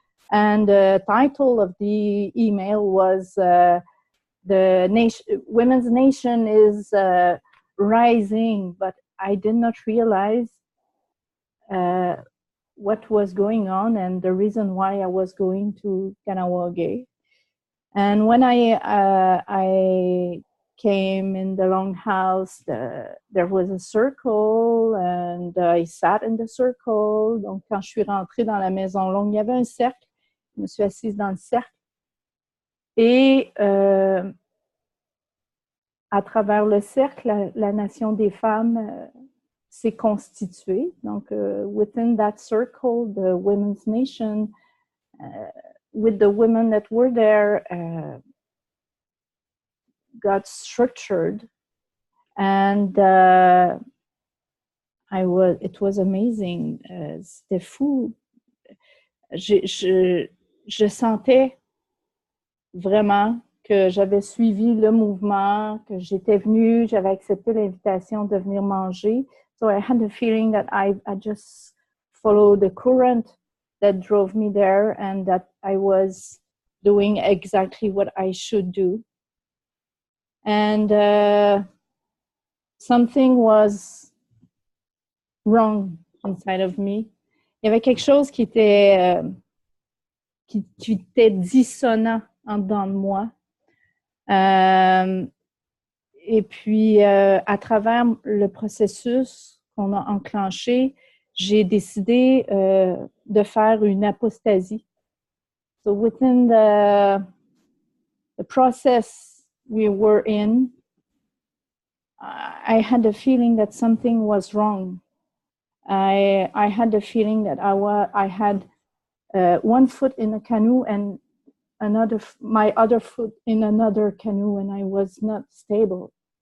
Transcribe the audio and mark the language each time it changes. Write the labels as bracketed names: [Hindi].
[English] And the title of the email was Women's Nation is rising, but I did not realize what was going on and the reason why I was going to Kahnawake. And when I came in the Longhouse, there was a circle and I sat in the circle. [French] Donc, quand je suis rentrée dans la Maison Longue, il y avait un cercle. Je me suis assise dans le cercle. Et à travers le cercle, la Nation des femmes s'est constituée. [English] Donc, within that circle, the Women's Nation, with the women that were there, got structured. And it was amazing. [French] C'était fou. Je sentais vraiment que j'avais suivi le mouvement, que j'étais venue, j'avais accepté l'invitation de venir manger. [English] So I had the feeling that I just followed the current that drove me there and that I was doing exactly what I should do. And something was wrong inside of me. [French] Il y avait quelque chose qui était dissonant en dedans de moi. Et puis, à travers le processus qu'on a enclenché, j'ai décidé de faire une apostasie. [English] So within the process we were in, I had the feeling that something was wrong. I had the feeling that I had one foot in a canoe and my other foot in another canoe, and I was not stable.